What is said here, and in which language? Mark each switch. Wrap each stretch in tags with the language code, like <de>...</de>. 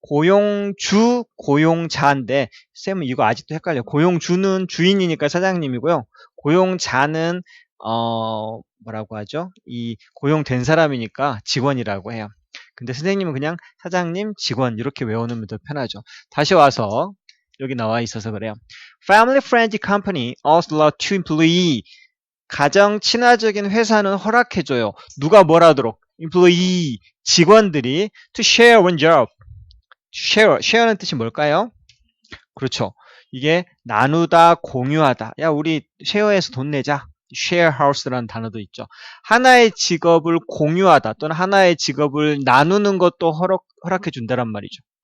<ko>고용주, 고용자인데 쌤은 이거 아직도 헷갈려요. 고용주는 주인이니까 사장님이고요. 고용자는 뭐라고 하죠? 이 고용된 사람이니까 직원이라고 해요. 근데 선생님은 그냥 사장님, 직원 이렇게 외우면 더 편하죠. 다시 와서 여기 나와 있어서 그래요.</ko> <en>Family friendly company also allow two employee.</en> <ko>가정 친화적인 회사는 허락해줘요. 누가 뭘 하도록? employee, 직원들이</ko> <en>to share one job.</en> <ko>share는 뜻이 뭘까요? 그렇죠. 이게 나누다, 공유하다. 야, 우리 쉐어해서 돈 내자. share house라는 단어도 있죠. 하나의 직업을 공유하다 또는 하나의 직업을 나누는 것도 허락해 준다란 말이죠.</ko>